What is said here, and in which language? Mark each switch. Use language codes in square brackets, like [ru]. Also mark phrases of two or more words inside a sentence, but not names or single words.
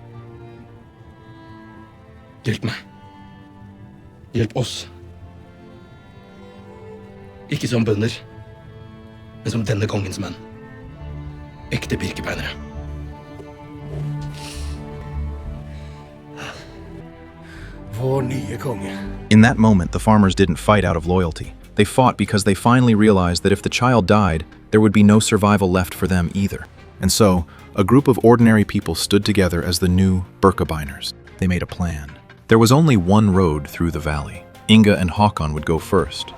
[no] Hjelp meg. Hjelp oss. Ikke som bønder, men som denne kongens menn. Ekte Birkebeinere. Vår nye konge. [en] In that moment, the farmers didn't fight out of loyalty. They fought because they finally realized that if the child died, there would be no survival left for them either. And so, a group of ordinary people stood together as the new Birkebeiners. They made a plan. There was only one road through the valley. Inga and Håkon would go first.